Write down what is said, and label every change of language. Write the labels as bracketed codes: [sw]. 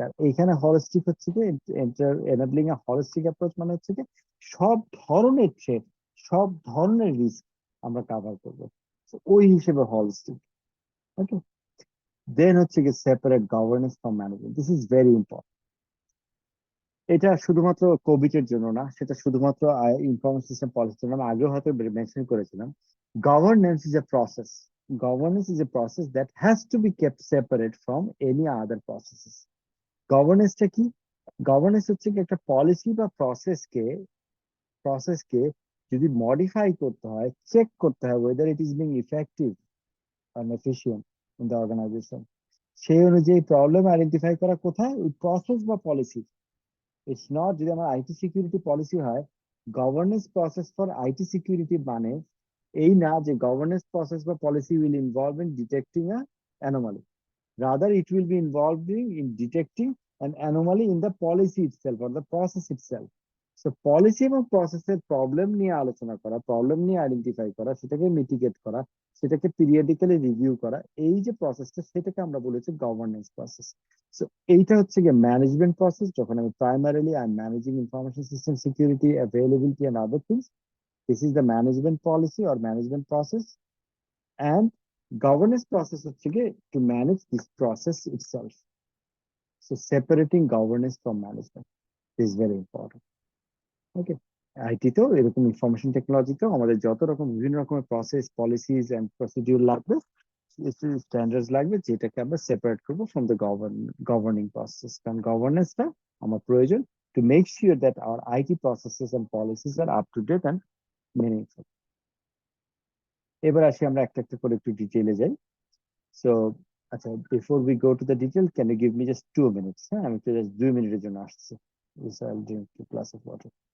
[bn] আর এখানে হলিস্টিক হচ্ছে কি এনেবলিং আ হলিস্টিক অ্যাপ্রোচ, মানে হচ্ছে কি সব ধরনের থ্রেট, সব ধরনের রিস্ক আমরা কভার করবো, ওই হিসেবে হলিস্টিক। [en] okay, then [bn] হচ্ছে কি [en] Separate governance from management. This is very important. [bn] এটা শুধুমাত্র কোভিড এর জন্য না, সেটা শুধুমাত্র ইনফরমেশন সিস্টেম পলিসির জন্য। আমি আগেও হয়তো মেনশন করেছিলাম, governance is a process. [en] Governance is a process that has to be kept separate from any other processes. [bn] গভর্নেন্সটা কি? গভর্নেন্স হচ্ছে কি একটা পলিসি বা প্রসেসকে যদি মডিফাই করতে হয়, চেক করতে হয় [en] whether it is being effective and efficient in the organization, [bn] সেই অনুযায়ী প্রবলেম আইডেন্টিফাই করা কোথায়? [en] ওই প্রসেস বা policy. It's not, [bn] যদি আমার আইটি সিকিউরিটি পলিসি হয়, [en] governance process for IT security [bn] মানে এই না যে [en] Governance process বা policy will involve in detecting a anomaly, rather it will be involving in detecting an anomaly in the policy itself or the process itself. [bn] So policy এবং প্রসেসের problem নিয়ে আলোচনা করা, প্রবলেম নিয়ে আইডেন্টিফাই করা, সেটাকে mitigate করা, সেটাকে পিরিয়ডিক্যালি রিভিউ করা, এই যে প্রসেসটা, সেটাকে আমরা বলেছি গভর্নেন্স প্রসেস। [en] so [bn] এইটা হচ্ছে গিয়ে [en] Management process. [bn] যখন আমি [en] primarily I am managing information system security, availability and other things, This is the management policy or management process, and governance process [bn] হচ্ছে গিয়ে [en] to manage this process itself. So separating governance from management is very important. Okay. [bn] IT তো এরকম information টেকনোলজিতেও আমাদের যত রকম বিভিন্ন রকমের process policies and procedure লাগবে, স্ট্যান্ডার্ডস লাগবে, যেটাকে আমরা সেপারেট করবো [en] From the governing process. [bn] কারণ গভর্নেন্সটা আমার প্রয়োজন [en] To make sure that our IT processes and policies are up to date and meaningful. [bn] এবার আসি আমরা একটা একটা করে একটু ডিটেইলে যাই। [en] So আচ্ছা, before we go to the detail, can you give me just 2 minutes? [bn] হ্যাঁ, আমি তো জাস্ট 2 মিনিটের জন্য আসছি। [en] I'll drink 2 glasses of water.